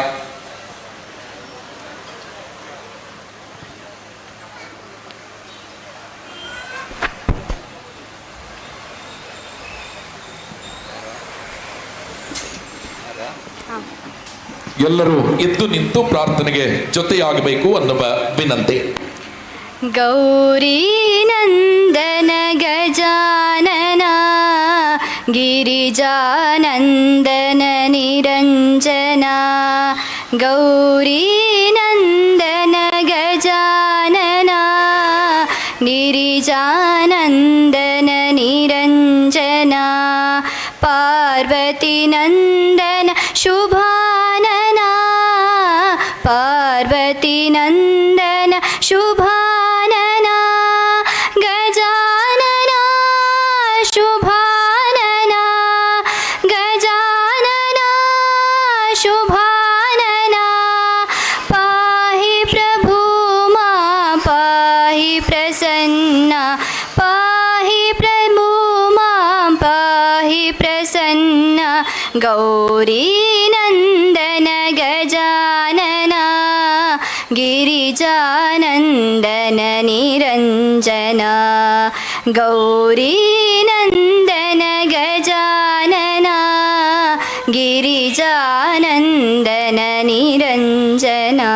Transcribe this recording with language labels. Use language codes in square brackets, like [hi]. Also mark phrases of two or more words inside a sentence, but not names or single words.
[kn] ಎಲ್ಲರೂ ಎದ್ದು ನಿಂತು ಪ್ರಾರ್ಥನೆಗೆ ಜೊತೆಯಾಗಬೇಕು ಅನ್ನುವ ವಿನಂತಿ. [sa] ಗೌರಿ ನಂದನ ಗಜಾನನ ಗಿರಿಜಾನಂದನ ನಿರಂಜನ, ಗೌರಿ ನಂದನ ಗಜಾನನ ಗಿರಿಜಾನಂದನ ನಿರಂಜನ, ಪಾರ್ವತಿ ನಂದನ ಶುಭಾನನ, ಪಾರ್ವತಿ ನಂದನ ಶುಭಾನನ, ಗಜಾನನ ಶುಭಾನನ, ಗಜಾನನ ಶುಭಾನನ, ಪಾಹಿ ಪ್ರಭು ಮಾ ಪಾಹಿ ಪ್ರಸನ್ನ, ಪಾಹಿ ಪ್ರಭು ಮಾ ಪಾಹಿ ಪ್ರಸನ್ನ. ಗೌರೀನಂದನ ಗಜಾನನ ಗಿರಿಜಾನಂದನ ನಿರಂಜನ ಗೌರೀನಂದನ ಗಜಾನನ ಗಿರಿಜಾನಂದನ ನಿರಂಜನ.